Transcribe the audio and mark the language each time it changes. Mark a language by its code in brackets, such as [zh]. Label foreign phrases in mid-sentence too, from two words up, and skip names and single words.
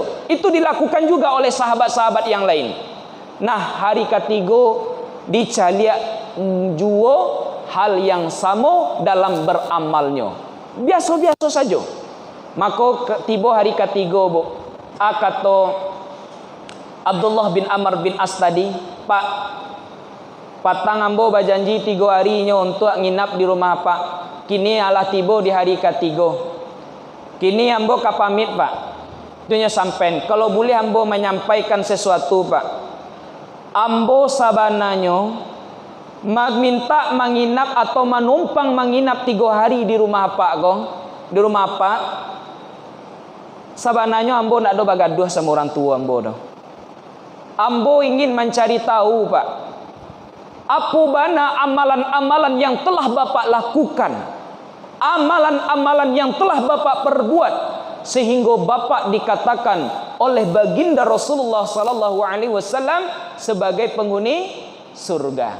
[id] Itu dilakukan juga oleh sahabat-sahabat yang lain. Nah, hari ketiga [min] dicaliak jua [id] hal yang sama dalam beramalnya. Biasa-biasa saja. Maka tiba hari ketiga bu, kata Abdullah bin Amr bin As tadi, Pak, [min] patang ambo berjanji 3 harinya untuk nginap di rumah Pak. Kini alah tiba di hari ketiga. Kini ambo kapamit Pak. Itunya sampai. Kalau boleh ambo menyampaikan sesuatu Pak. Ambo sabananya minta menginap atau menumpang menginap 3 hari di rumah Pak kong. Di rumah Pak. Sabananya ambo tidak ada bagaduh sama orang tua ambo dah. [id] Ambo ingin mencari tahu, Pak, apa bana amalan-amalan yang telah Bapak lakukan, amalan-amalan yang telah Bapak perbuat, sehingga Bapak dikatakan oleh baginda Rasulullah [ar] صلى الله عليه وسلم [id] sebagai penghuni surga.